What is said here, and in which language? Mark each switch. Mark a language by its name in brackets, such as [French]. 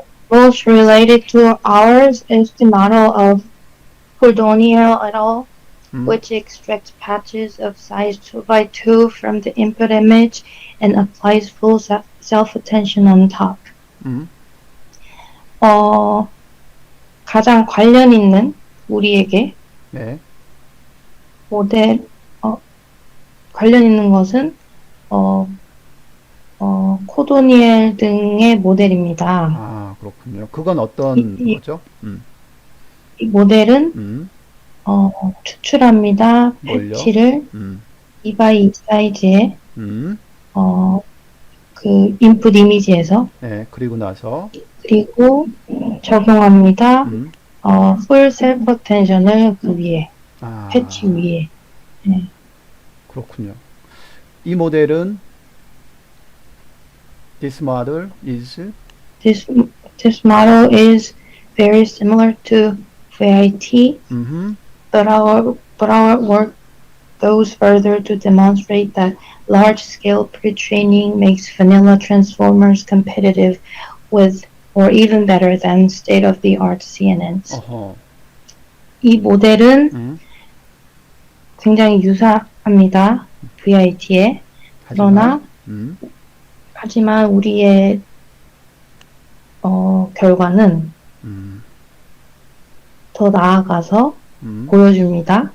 [English] Most related to ours is the model of Cordonier et al., which extracts patches of size 2x2 from the input image and applies full self-attention on top. [Korean] 가장 관련 있는 우리에게 네. 모델 관련 있는 것은 코도니엘 등의 모델입니다. 아, 그렇군요. 그건 어떤 거죠? 이 모델은 추출합니다. 뭘요? 패치를 2x2 사이즈의 그 인풋 이미지에서 네, 그리고 나서 그리고 적용합니다. 풀 셀프 어텐션을 그 위에 패치 위에. 네. 그렇군요. 이 모델은 [English] this model is This model is very similar to VIT, but our work goes further to demonstrate that large-scale pre-training makes vanilla transformers competitive with, or even better than, state-of-the-art CNNs. [Korean] 이 모델은 굉장히 유사합니다. FEIT에. 그러나 하지만 우리의 결과는 더 나아가서 보여줍니다.